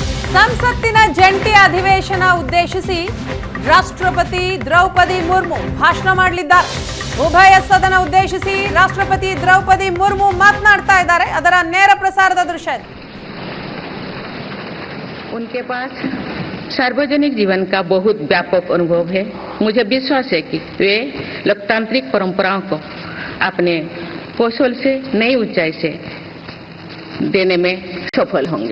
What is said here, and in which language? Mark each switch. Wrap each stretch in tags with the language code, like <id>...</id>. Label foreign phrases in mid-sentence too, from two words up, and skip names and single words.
<kn>ಸಂಸತ್ತಿನ ಜಂಟಿ ಅಧಿವೇಶನ ಉದ್ದೇಶಿಸಿ ರಾಷ್ಟ್ರಪತಿ ದ್ರೌಪದಿ ಮುರ್ಮು ಭಾಷಣ ಮಾಡಲಿದ್ದಾರೆ. ಉಭಯ ಸದನ ಉದ್ದೇಶಿಸಿ ರಾಷ್ಟ್ರಪತಿ ದ್ರೌಪದಿ ಮುರ್ಮು ಮಾತನಾಡ್ತಾ ಇದ್ದಾರೆ. ಅದರ ನೇರ ಪ್ರಸಾರದ ದೃಶ್ಯ.</kn> <hi>उनके पास सार्वजनिक जीवन का बहुत व्यापक अनुभव है. मुझे विश्वास है कि वे लोकतांत्रिक परंपराओं को अपने कौशल से नई ऊंचाई से देने में सफल होंगे.</hi>